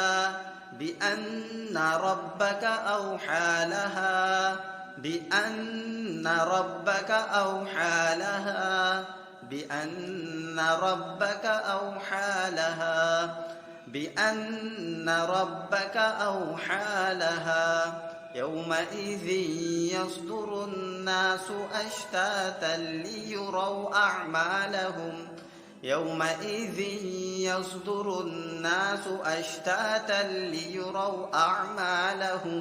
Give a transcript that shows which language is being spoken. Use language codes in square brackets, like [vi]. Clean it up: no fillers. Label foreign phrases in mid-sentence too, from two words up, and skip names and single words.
[ar] بأن ربك أوحى لها. بأن ربك أوحى لها. بأن ربك أوحى لها. بأن ربك أوحى لها. يومئذ يصدر الناس أشتاتا ليروا أعمالهم. يومئذ يصدر الناس أشتاتا ليروا أعمالهم.